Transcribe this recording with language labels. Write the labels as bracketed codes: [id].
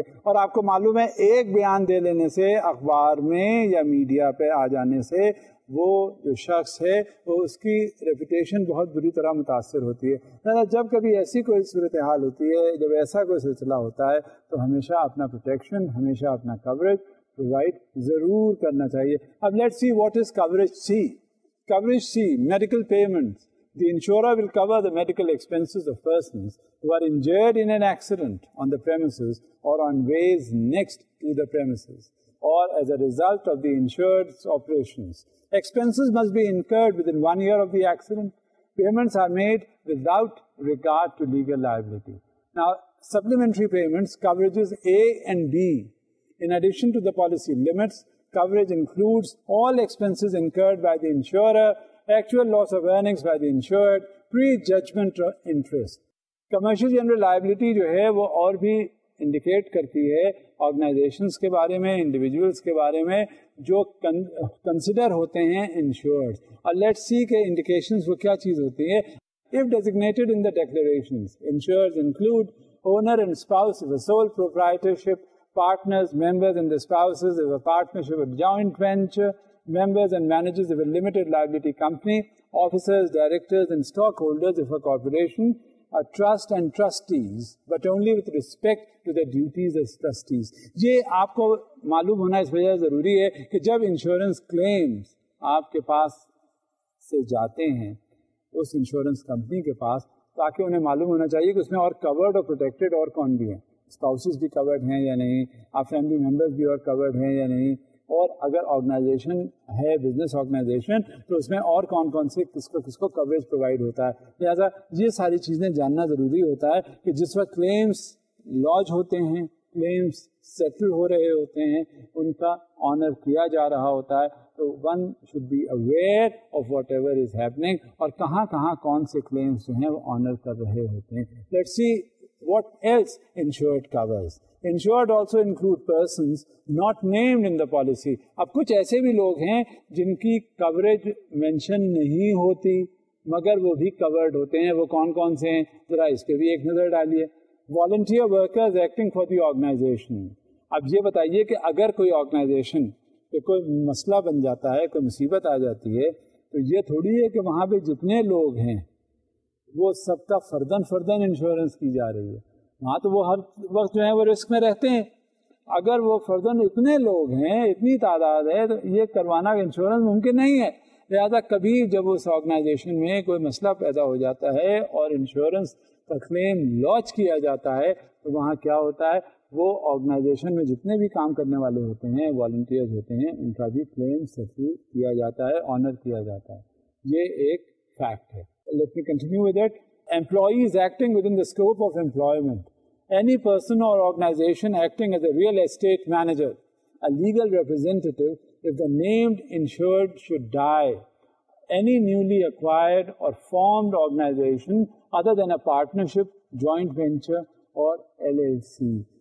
[ur] اور آپ کو معلوم ہے ایک بیان دے لینے سے, اخبار میں یا میڈیا پہ آ جانے سے, وہ جو شخص ہے وہ اس کی ریپوٹیشن بہت بری طرح متاثر ہوتی ہے. جب کبھی ایسی کوئی صورتحال ہوتی ہے, جب ایسا کوئی سلسلہ ہوتا ہے, تو ہمیشہ اپنا پروٹیکشن, ہمیشہ اپنا کوریج پرووائڈ ضرور کرنا چاہیے. [en] اب let see what is coverage C. Coverage C, medical payments. The insurer will cover the medical expenses of persons who are injured in an accident on the premises or on ways next to the premises, or as a result of the insured's operations. Expenses must be incurred within 1 year of the accident. Payments are made without regard to legal liability. Now, supplementary payments, coverages A and B. In addition to the policy limits, coverage includes all expenses incurred by the insurer, actual loss of earnings by the insured, pre-judgment interest. Commercial general liability [ur] جو ہے وہ اور بھی indicate کرتی ہے organisations کے بارے میں, انڈیویجولس کے بارے میں جو کنسیڈر ہوتے ہیں انشورڈ. اور [en] let see [ur] کے انڈیکیشنز وہ کیا چیز ہوتی ہے. [en] If designated in the declarations, insureds include owner and spouse if a sole proprietorship, partners, members and the spouses if a partnership or joint venture, members and managers of a limited liability company, officers, directors and stockholders of a corporation, a trust and trustees, but only with respect to their duties as trustees. [ur] یہ آپ کو معلوم ہونا اس وجہ ضروری ہے کہ جب انشورنس کلیمز آپ کے پاس سے جاتے ہیں اس انشورنس کمپنی کے پاس، تاکہ انہیں معلوم ہونا چاہیے کہ اس میں اور کورڈ اور پروٹیکٹڈ اور کون بھی ہیں، اسپاؤسز بھی کورڈ ہیں یا نہیں، آپ فیملی ممبرز بھی اور کورڈ ہیں یا نہیں، اور اگر آرگنائزیشن ہے بزنس آرگنائزیشن تو اس میں اور کون کون سے کس کو کوریج پرووائڈ ہوتا ہے. لہٰذا یہ ساری چیزیں جاننا ضروری ہوتا ہے کہ جس وقت کلیمز لاج ہوتے ہیں، کلیمز سیٹل ہو رہے ہوتے ہیں، ان کا آنر کیا جا رہا ہوتا ہے، تو [en] one should be aware of whatever is happening, [ur] اور کہاں کہاں کون سے کلیمز جو ہیں وہ آنر کر رہے ہوتے ہیں. [en] Let's see what else insured covers. Insured also include persons not named in the policy. [ur] اب کچھ ایسے بھی لوگ ہیں جن کی کوریج مینشن نہیں ہوتی مگر وہ بھی کورڈ ہوتے ہیں. وہ کون کون سے ہیں ذرا اس پہ بھی ایک نظر ڈالیے. Volunteer workers acting for the organization. اب یہ بتائیے کہ اگر کوئی آرگنائزیشن پہ کوئی مسئلہ بن جاتا ہے، کوئی مصیبت آ جاتی ہے، تو یہ تھوڑی ہے کہ وہاں پہ جتنے لوگ ہیں وہ سب کا فردن انشورنس کی جا رہی ہے. وہاں تو وہ ہر وقت جو ہے وہ رسک میں رہتے ہیں. اگر وہ فردن اتنے لوگ ہیں، اتنی تعداد ہے، تو یہ کروانا انشورنس ممکن نہیں ہے. لہٰذا کبھی جب اس آرگنائزیشن میں کوئی مسئلہ پیدا ہو جاتا ہے اور انشورنس کا کلیم لانچ کیا جاتا ہے، تو وہاں کیا ہوتا ہے، وہ آرگنائزیشن میں جتنے بھی کام کرنے والے ہوتے ہیں، والنٹیئرز ہوتے ہیں، ان کا بھی کلیم سیٹل کیا جاتا ہے، آنر کیا جاتا ہے. یہ ایک فیکٹ ہے. [en] Let me continue with it. Employees acting within the scope of employment. Any person or organization acting as a real estate manager, a legal representative, if the named insured should die. Any newly acquired or formed organization other than a partnership, joint venture or LLC.